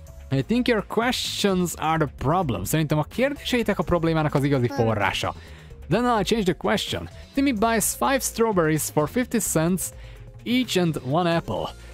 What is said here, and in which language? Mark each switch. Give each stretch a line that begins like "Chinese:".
English: I think your questions are the problem.
Hungarian: Szerintem a kérdéseitek a problémának az igazi forrása.
English: Then I'll change the question. Timmy buys 5 strawberries for 50 cents each and 1 apple.